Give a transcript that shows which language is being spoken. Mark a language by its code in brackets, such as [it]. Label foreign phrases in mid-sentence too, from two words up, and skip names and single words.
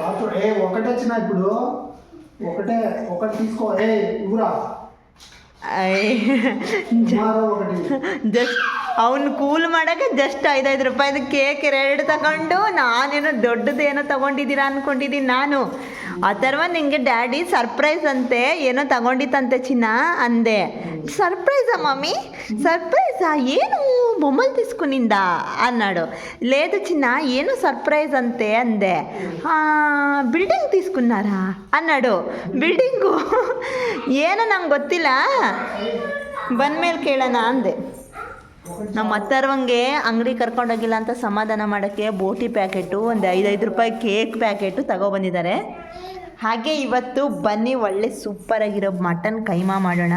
[kn] ಜಸ್ಟ್ ಅವ್ನು ಕೂಲ್ ಮಾಡೋಕ್ಕೆ ಜಸ್ಟ್ 5 ರೂಪಾಯಿದು ಕೇಕ್ 2 ತಗೊಂಡು ನಾನೇನೋ ದೊಡ್ಡದೇನೋ ತಗೊಂಡಿದ್ದೀರಾ ಅಂದ್ಕೊಂಡಿದ್ದೀನಿ ನಾನು. ಅಥರ್ವ ನಿಂಗೆ [en] daddy surprise [kn] ಅಂತೆ ಏನೋ ತಗೊಂಡಿತ್ತಂತೆ ಚಿನ್ನ ಅಂದೆ. ಸರ್ಪ್ರೈಸಾ ಮಮ್ಮಿ? ಸರ್ಪ್ರೈಸಾ? ಏನು [te] బొమ్మలు తీసుకునిందా అన్నాడు. లేదు చిన్న [kn] ಏನು ಸರ್ಪ್ರೈಸ್ [te] అంతే అందే. బిల్డింగ్ తీసుకున్నారా అన్నాడు. [kn] బిల్డింగు ಏನೋ ನಂಗೆ ಗೊತ್ತಿಲ್ಲ, ಬಂದಮೇಲೆ ಕೇಳೋಣ ಅಂದೆ. ನಮ್ಮ ಅಥರ್ವಂಗೆ ಅಂಗಡಿ ಕರ್ಕೊಂಡೋಗಿಲ್ಲ ಅಂತ ಸಮಾಧಾನ ಮಾಡೋಕ್ಕೆ ಬೋಟಿ ಪ್ಯಾಕೆಟು, ಒಂದು 5 ರೂಪಾಯಿ ಕೇಕ್ ಪ್ಯಾಕೆಟು ತಗೊಬಂದಿದ್ದಾರೆ. ಹಾಗೆ ಇವತ್ತು ಬನ್ನಿ ಒಳ್ಳೆ ಸೂಪರಾಗಿರೋ ಮಟನ್ ಕೈಮಾ ಮಾಡೋಣ.